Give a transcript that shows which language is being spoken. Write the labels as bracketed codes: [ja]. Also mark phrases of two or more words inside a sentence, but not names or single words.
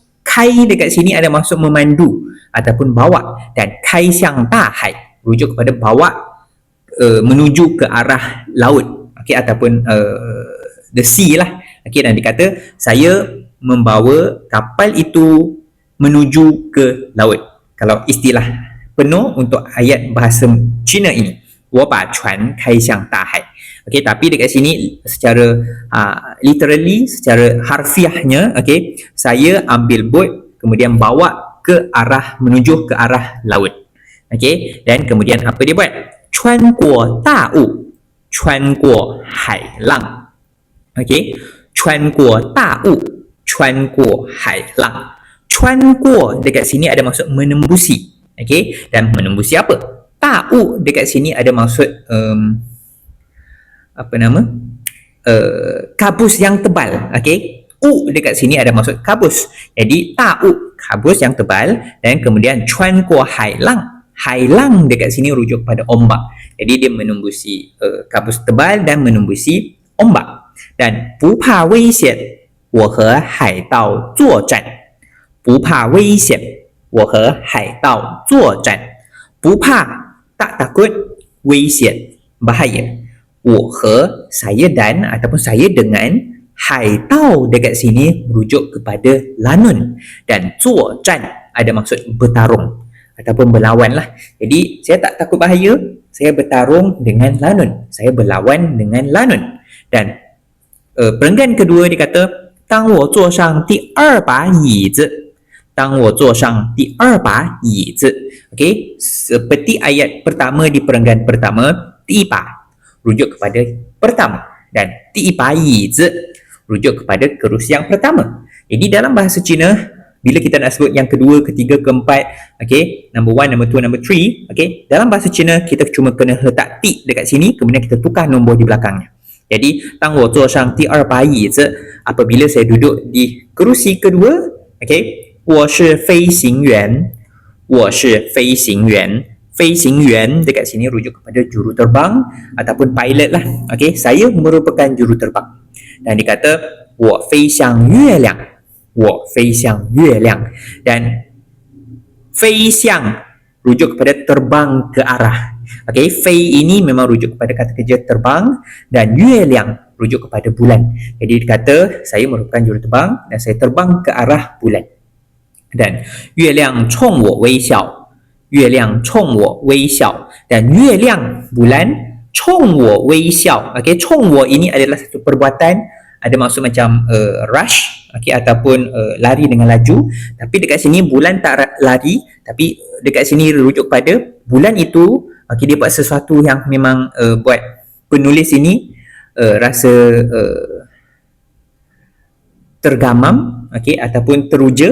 [ms] Kai dekat sini ada maksud memandu. ataupun bawa, dan kai [zh] 向大海 [ms] rujuk kepada bawa menuju ke arah laut, okey, ataupun [en] the sea [ms] lah. Okey, dan dikata saya membawa kapal itu menuju ke laut. Kalau istilah penuh untuk ayat bahasa Cina ini, [zh] 我把船开向大海. [ms] Okey, tapi dekat sini secara literally, secara harfiahnya, okey, saya ambil bot kemudian bawa ke arah, menuju ke arah laut. Okey, dan kemudian apa dia buat? [zh] 穿过大雾，穿过海浪. Okey, 穿过大雾，穿过海浪. [ms] 穿过 dekat sini ada maksud menembusi. Okey, dan menembusi apa? Ta'u dekat sini ada maksud kabus yang tebal. Okey, dekat sini ada maksud kabus. Jadi ta'u kabus yang tebal, dan kemudian [zh] 穿过海浪. [ms] Hailang dekat sini rujuk pada ombak. Jadi dia menembusi kabus tebal dan menembusi ombak. [zh] Dan 不怕危险，我和海盗作战。不怕危险，我和海盗作战。 [ms] 不怕 tak takut, 危险 bahaya. 我和 saya dan ataupun saya dengan, 海盗 dekat sini merujuk kepada lanun, dan 作战 ada maksud bertarung ataupun berlawan lah. Jadi saya tak takut bahaya, saya bertarung dengan lanun, saya berlawan dengan lanun. Dan perenggan kedua dia kata [zh] 当我坐上第二把椅子，当我坐上第二把椅子. [ms] Okey, seperti ayat pertama di perenggan pertama, [zh] 第一把 [ms] rujuk kepada pertama, dan [zh] 第一把椅子 [ms] rujuk kepada kerusi yang pertama. Jadi dalam bahasa Cina, bila kita nak sebut yang kedua, ketiga, keempat, okey, [en] number 1, number 2, number 3, [ms] okey, dalam bahasa Cina kita cuma kena letak ti dekat sini, kemudian kita tukar nombor di belakangnya. [zh] Jadi 当我坐上第二把椅子, [ms] apabila saya duduk di kerusi kedua, okey, [zh] 我是飞行员，我是飞行员。 [ms] 飞行员 dekat sini rujuk kepada juruterbang ataupun pilot lah. Okey, saya merupakan juruterbang. [zh] Dan dikata 我飞向月亮，我飞向月亮. [ms] Dan 飞向 rujuk kepada terbang ke arah. Okey, 飞 ini memang rujuk kepada kata kerja terbang, dan 月亮 rujuk kepada bulan. Jadi dikata saya merupakan juruterbang dan saya terbang ke arah bulan. [zh] Dan 月亮冲我微笑，月亮冲我微笑. [ms] Dan [zh] 月亮 bulan, 冲我微笑. [ms] Okey, [zh] 冲我 [ms] ini adalah satu perbuatan, ada maksud macam rush, okey, ataupun lari dengan laju. Tapi dekat sini bulan tak lari, tapi dekat sini rujuk pada bulan itu, okey, dia buat sesuatu yang memang buat penulis ini rasa tergamam, okey, ataupun teruja.